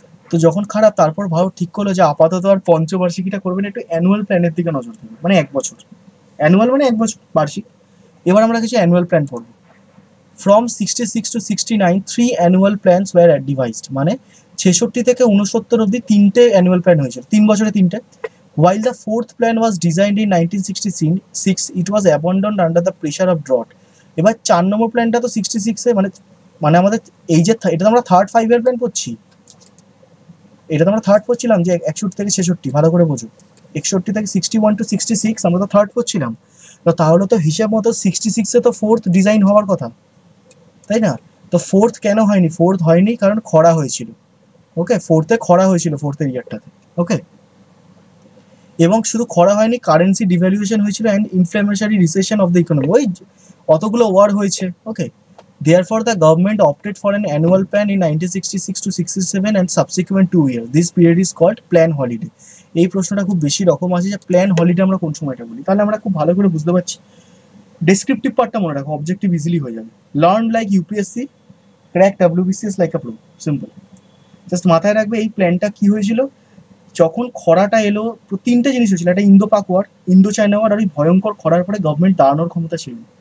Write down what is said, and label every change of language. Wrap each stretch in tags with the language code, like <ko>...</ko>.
<bn>তো যখন খারাপ, তারপর ভারত ঠিক করলো যে আপাতত আর পঞ্চবার্ষিকীটা করবে না, একটু অ্যানুয়াল প্ল্যানের দিকে নজর দেবে, মানে 1 বছর। অ্যানুয়াল মানে 1 বছর, বার্ষিক। এবার আমরা কিছু অ্যানুয়াল প্ল্যান পড়বো।</bn> <en>from 66 to 69, 3 annual plans were devised,</en> <bn>মানে 66 থেকে 69 অব্দি 3টে অ্যানুয়াল প্ল্যান হয়েছিল, 3 বছরে 3টে।</bn> <en>While the fourth plan was designed in 1966, it was abandoned under the pressure of drought.</en> <bn>এবার 4 নম্বর প্ল্যানটা তো 66-এ, মানে মানে আমাদের এই যে এটা তো আমরা থার্ড 5 year প্ল্যান করছি, এটা তো আমরা থার্ড করছিলাম যে 61 থেকে 66, ভালো করে বোঝো। 61 থেকে 61 to 66 আমরা তো থার্ড করছিলাম। তো তাহলে তো হিসাব মতো 66-এ তো ফোর্থ ডিজাইন হওয়ার কথা, তাই না? তো ফোর্থ কেন হয়নি? ফোর্থ হয়নি কারণ খরা হয়েছিল। ওকে, ফোর্থে খরা হয়েছিল, ফোর্থের ইয়ারটাতে। ওকে, এবং শুধু খরা হয়নি, কারেন্সি ডিভ্যালুয়েশন হয়েছিল and ইনফ্লেমেশনারি recession of the economy, ওই অতগুলো ওয়ার হয়েছে।</bn> <en>Okay, therefore the government opted for an annual plan in 1966 to 67 and subsequent 2 years. This period is called plan holiday.</en> <bn>এই প্রশ্নটা খুব বেশি রকম আছে যে প্ল্যান হলিডে আমরা কোন সময়টা বলি, তাহলে আমরা খুব ভালো করে বুঝতে পারছি। ডেসক্রিপটিভ পার্টটা মনে রাখো, অবজেক্টিভ ইজিলি হয়ে যাবে।</bn> <en>learn like UPSC, crack WBCS like a pro,</en> <bn>সিম্পল। জাস্ট মাথায় রাখবে এই প্ল্যানটা কি হয়েছিল, যখন খরাটা এলো, 3টে জিনিস হয়েছিল, একটা ইন্দো পাক ওয়ার, ইন্দো চায়না ওয়ার, আর ওই ভয়ঙ্কর খরার পরে গভর্নমেন্ট দাঁড়ানোর ক্ষমতা ছিল।</bn>